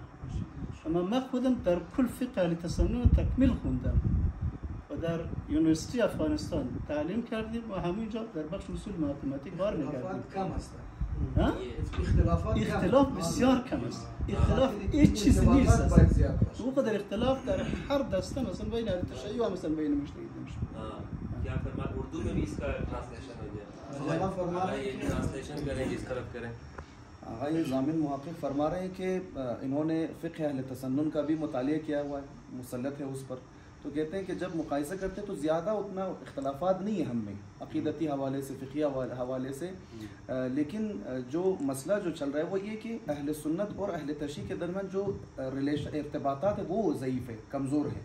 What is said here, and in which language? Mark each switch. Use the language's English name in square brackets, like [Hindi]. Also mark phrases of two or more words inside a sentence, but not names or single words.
[Persian] اما من خودم در کل فقه اهل تسنن تکمیل خوندم و در یونیورسیتی افغانستان تعلیم کردیم و همینجا در بخش اصول ماتماتیک کار می‌کردیم. کم است. اختلاف بسیار کم است. اختلاف هیچ چیزی نیست. او قدر اختلاف در هر دسته مثلا بین اهل تشیع و مثلا بین مجتهدین شد. [Hindi] क्या फरमा, उर्दू में भी इसका ट्रांसलेशन हो जाए, ये ट्रांसलेशन करें इस तरफ करें। आगे ज़ामिन मुहक़्क़िक़ फरमा रहे हैं कि इन्होंने फ़िक़्ह अहले तसन्नुन का भी मुतालिया किया हुआ है, मुसल्लत है उस पर। तो कहते हैं कि जब मुक़ाइसा करते हैं तो ज़्यादा उतना इख्तलाफात नहीं है हम में अक़ीदती हवाले से, फ़िक़ही हवाले से, लेकिन जो मसला जो चल रहा है वो ये कि अहले सुन्नत और अहले तशय्युअ के दरमियान जो रिलेशन इर्तिबातात है वो ज़ईफ़ है, कमज़ोर है।